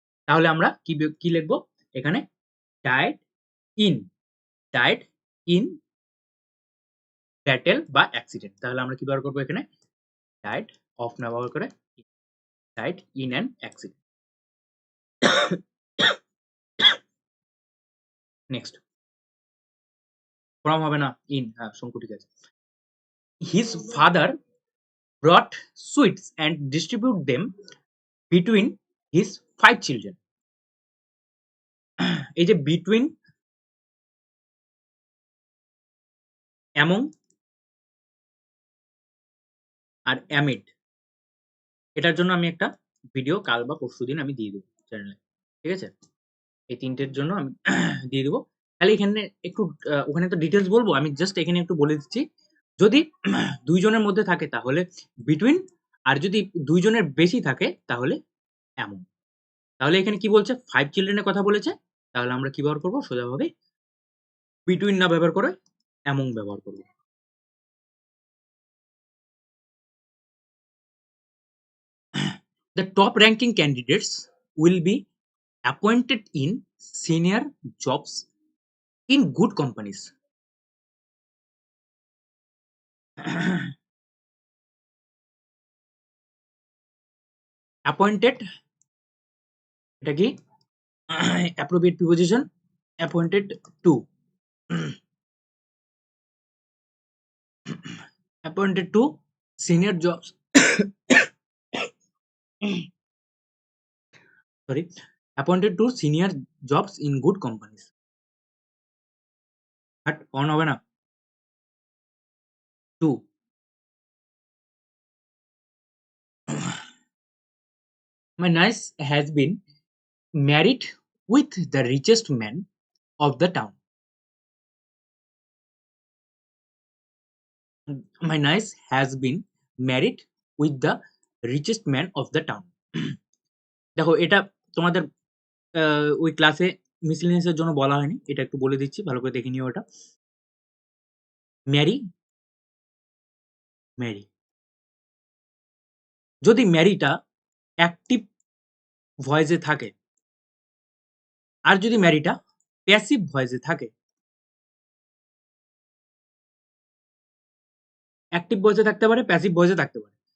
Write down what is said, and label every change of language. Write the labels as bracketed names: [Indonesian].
[Bangla] তাহলে আমরা কি লিখব? এখানে [English] died in died in battle [Bangla] বা accident। তাহলে আমরা কি ব্যবহার করব এখানে? died of না ব্যবহার করে [English] died in an accident। [Bangla] Next from হবে না in, হ্যাঁ শঙ্কু ঠিক আছে। [English] His father brought sweets and distribute them between his 5 children। [Bangla] এই যে between, among আর amid, এটার জন্য আমি একটা ভিডিও কাল বা পরশুদিন আমি দিয়ে দেবো চ্যানেলে। ঠিক আছে? এই ৩ টের জন্য আমি দিয়ে দেবো। তাহলে এখানে একটু ওখানে তো ডিটেইলস বলবো। আমি জাস্ট এখানে একটু বলে দিচ্ছি। যদি ২ জনের মধ্যে থাকে তাহলে between, আর যদি ২ জনের বেশি থাকে তাহলে among। তাহলে এখানে কি বলছে? 5 চিলড্রেন এর কথা বলেছে। তাহলে আমরা কি ব্যবহার করব? সোজাভাবে between না ব্যবহার করে among ব্যবহার করব। [English] The top ranking candidates will be appointed in senior jobs in good companies। [Bangla] appointed এটা কি? [English] appropriate preposition appointed to appointed to senior jobs sorry, appointed to senior jobs in good companies। [Bangla] But on হবে না, two. [English] My niece has been married with the richest man of the town। My niece has been married with the richest man of the town। [Bangla] দেখো এটা তোমাদের ওই ক্লাসে miscellaneous এর জন্য বলা হয়নি, এটা একটু বলে দিচ্ছি, ভালো করে দেখে নিও। এটা ম্যারি, ম্যারি, যদি ম্যারিটা অ্যাক্টিভ ভয়েসে থাকে আর যদি ম্যারিটা প্যাসিভ ভয়েসে থাকে, অ্যাক্টিভ ভয়েসে থাকতে পারে, প্যাসিভ ভয়েসে থাকতে পারে।